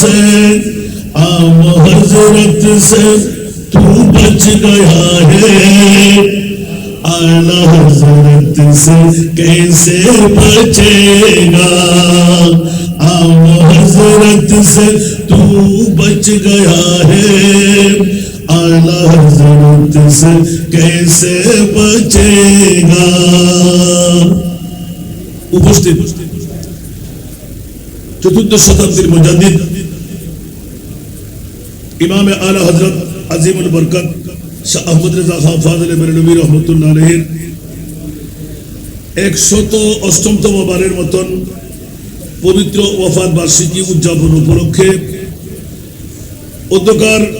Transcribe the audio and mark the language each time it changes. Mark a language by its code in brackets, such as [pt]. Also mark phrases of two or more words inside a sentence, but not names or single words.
[ur] سے تو بچ گیا ہے اعلیٰ حضرت سے کیسے بچے گا عام حضرت سے تو بچ گیا ہے اعلیٰ حضرت سے کیسے بچے گا [bn] উপস্থিত চতুর্থ শতাব্দীর মুজাদ্দিদ ইমাম আলা হযরত আজিমুল বরকত শাহ আহমদ রেজা খান ফাজিল বেরলভী রহমতুল্লাহ আলাইহির 108তম বারের মতন পবিত্র ওয়াফাত বার্ষিকী উদযাপন উপলক্ষে অধ্যকার